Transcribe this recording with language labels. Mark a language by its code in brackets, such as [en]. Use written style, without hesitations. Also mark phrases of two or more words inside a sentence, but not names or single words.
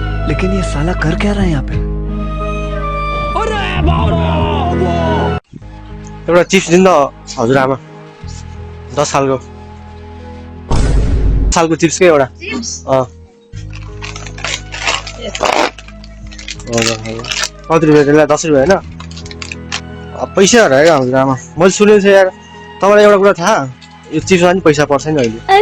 [hi] लेकिन ये साला कर क्या रहा है यहाँ पे? [ne] एउटा चिप्स दिन हजुरआमा 10 सालको चिप्सकै एउटा कति रुपियाँ त्यसलाई 10 रुपियाँ होइन पैसा हरायो हजुरआमा मैले सुनेको थिएँ यार तपाईँलाई एउटा कुरा थाहा यो चिप्समा पनि पैसा पर्छ नि अहिले